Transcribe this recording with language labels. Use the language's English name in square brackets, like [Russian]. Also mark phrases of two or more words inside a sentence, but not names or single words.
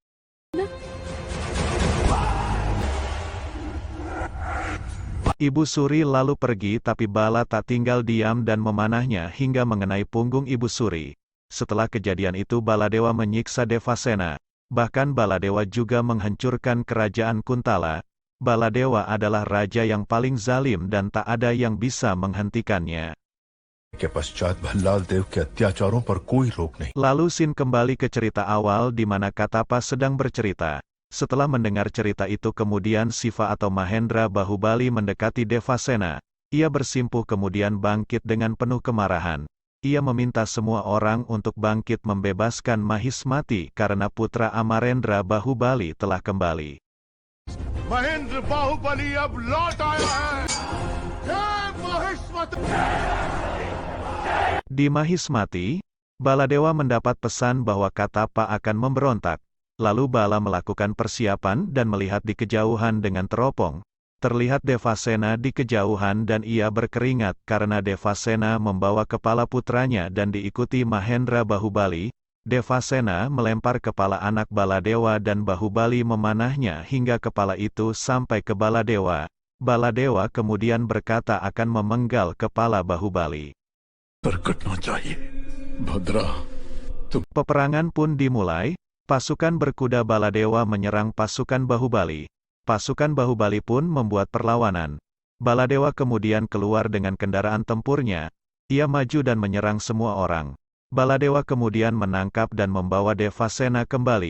[Indonesian] Ibu Suri lalu pergi tapi Bala tak tinggal diam dan memanahnya hingga mengenai punggung Ibu Suri. Setelah kejadian itu Baladewa menyiksa Devasena. Bahkan Baladewa juga menghancurkan kerajaan Kuntala. Baladewa adalah raja yang paling zalim dan tak ada yang bisa menghentikannya. [Hindi] के पश्चात भल्लाल देव के अत्याचारों पर कोई रोक नहीं। [Indonesian] Lalu Sin kembali ke cerita awal di mana Katapa sedang bercerita. Setelah mendengar cerita itu kemudian Siva atau Mahendra Bahubali mendekati Devasena. Ia bersimpuh kemudian bangkit dengan penuh kemarahan. Ia meminta semua orang untuk bangkit membebaskan Mahismati karena putra Amarendra Bahubali telah kembali. [Hindi] महेंद्र बाहुबली अब लौट आया है। जय महिष्मति। [Indonesian] Di Mahismati, Baladewa mendapat pesan bahwa Katapa akan memberontak. Lalu Bala melakukan persiapan dan melihat di kejauhan dengan teropong. Terlihat Devasena di kejauhan dan ia berkeringat karena Devasena membawa kepala putranya dan diikuti Mahendra Bahubali. Devasena melempar kepala anak Baladewa dan Bahubali memanahnya hingga kepala itu sampai ke Baladewa. Baladewa kemudian berkata akan memenggal kepala Bahubali. [Hindi] पर कटना चाहिए। भद्रा [Indonesian] Peperangan pun dimulai, pasukan berkuda Baladewa menyerang pasukan Bahubali. Pasukan Bahubali pun membuat perlawanan. Baladewa kemudian keluar dengan kendaraan tempurnya. Ia maju dan menyerang semua orang. Baladewa kemudian menangkap dan membawa Devasena kembali.